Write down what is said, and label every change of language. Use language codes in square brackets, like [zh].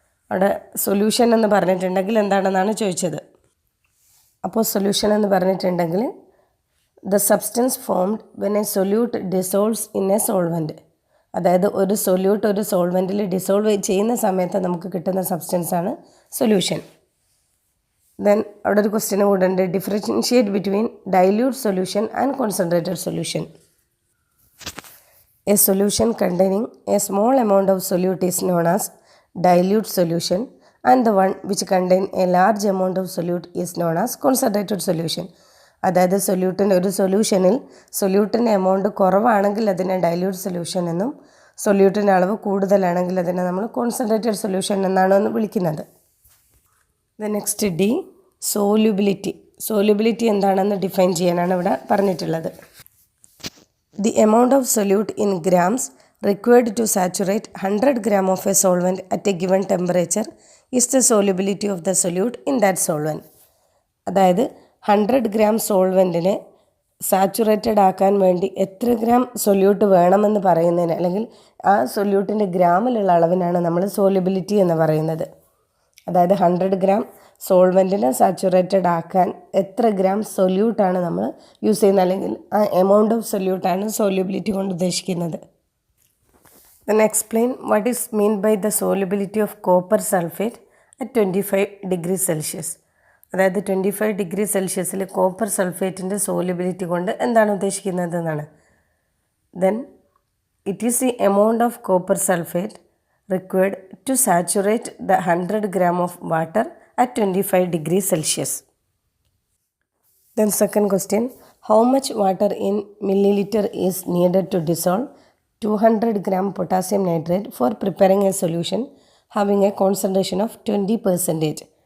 [ml] അവിടെ സൊല്യൂഷൻ എന്ന് പറഞ്ഞിട്ടുണ്ടെങ്കിൽ എന്താണെന്നാണ് ചോദിച്ചത്. അപ്പോൾ സൊല്യൂഷൻ എന്ന് പറഞ്ഞിട്ടുണ്ടെങ്കിൽ [en] The substance formed when a solute dissolves in a solvent. [ml] അതായത് ഒരു സൊല്യൂട്ട് ഒരു സോൾവെൻറ്റിൽ ഡിസോൾവ് ചെയ്യുന്ന സമയത്ത് നമുക്ക് കിട്ടുന്ന സബ്സ്റ്റൻസാണ് സൊല്യൂഷൻ. [en] then [ml] അവിടെ ഒരു ക്വസ്റ്റ്യൻ കൂടെ ഉണ്ട്, [en] Differentiate between dilute solution and concentrated solution. A solution containing a small amount of solute is known as dilute solution, and the one which contain a large amount of solute is known as concentrated solution. [ml] അതായത് ഒരു സൊല്യൂഷനിൽ സൊല്യൂട്ടിൻ്റെ amount കുറവാണെങ്കിൽ അതിനെ dilute solution എന്നും സൊല്യൂട്ടിൻ്റെ അളവ് കൂടുതലാണെങ്കിൽ അതിനെ നമ്മൾ കോൺസെൻട്രേറ്റഡ് സൊല്യൂഷൻ എന്നാണ് വിളിക്കുന്നത്. Next D, സോല്യൂബിലിറ്റി. സോല്യൂബിലിറ്റി എന്താണെന്ന് ഡിഫൈൻ ചെയ്യാനാണ് ഇവിടെ പറഞ്ഞിട്ടുള്ളത്. [en] The amount of solute in grams required to saturate 100 gram of a solvent at a given temperature is the solubility of the solute in that solvent. [ml] അതായത് 100 gram സോൾവെൻറ്റിനെ saturated ആക്കാൻ വേണ്ടി എത്ര gram solute വേണമെന്ന് പറയുന്നതിന്, അല്ലെങ്കിൽ ആ സൊല്യൂട്ടിൻ്റെ ഗ്രാമിലുള്ള അളവിനാണ് നമ്മൾ സോല്യൂബിലിറ്റി എന്ന് പറയുന്നത്. അതായത് 100 ഗ്രാം സോൾവെൻറ്റിനെ സാച്ചുറേറ്റഡ് ആക്കാൻ എത്ര ഗ്രാം സൊല്യൂട്ടാണ് നമ്മൾ യൂസ് ചെയ്യുന്നത്, അല്ലെങ്കിൽ ആ എമൗണ്ട് ഓഫ് സൊല്യൂട്ടാണ് സോല്യൂബിലിറ്റി കൊണ്ട് ഉദ്ദേശിക്കുന്നത്. [en] Then explain what is mean by the solubility of copper sulphate at 25 degree Celsius. [ml] അതായത് 25 ഡിഗ്രി സെൽഷ്യസിൽ കോപ്പർ സൾഫേറ്റിൻ്റെ സോല്യൂബിലിറ്റി കൊണ്ട് എന്താണ് ഉദ്ദേശിക്കുന്നത് എന്നാണ്. [en] Then it is the amount of copper sulphate required to saturate the 100 gram of water at 25 degrees Celsius. Then second question, how much water in milliliter is needed to dissolve 200 gram potassium nitrate for preparing a solution having a concentration of 20%.